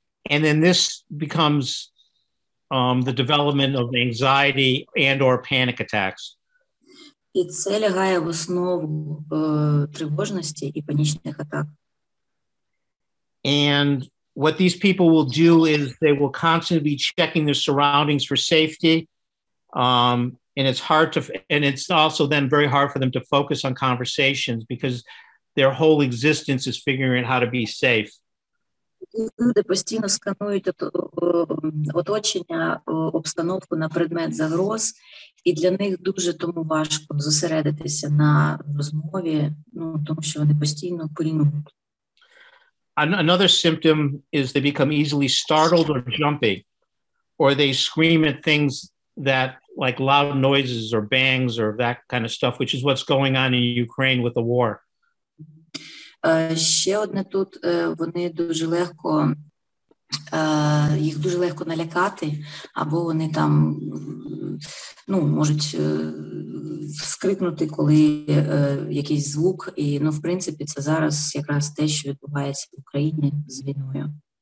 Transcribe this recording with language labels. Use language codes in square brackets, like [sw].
[en] And then this becomes the development of anxiety and or panic attacks. [uk] І це лягає в основу тривожності і панічних атак. [en] And what these people will do is they will constantly be checking their surroundings for safety. And it's also then very hard for them to focus on conversations because their whole existence is figuring out how to be safe. [uk] Люди постійно сканують оточення, обстановку на предмет загроз, і для них дуже тому важко зосередитися на розмові, тому що вони постійно пильнують. [en] Another symptom is they become easily startled or jumpy, or they scream at things that like loud noises or bangs or that kind of stuff, which is what's going on in Ukraine with the war. [uk] Ще одне тут, вони дуже легко, їх дуже легко налякати, або вони там, можуть скрикнути, коли якийсь звук, і, в принципі, це зараз якраз те, що відбувається в Україні з війною.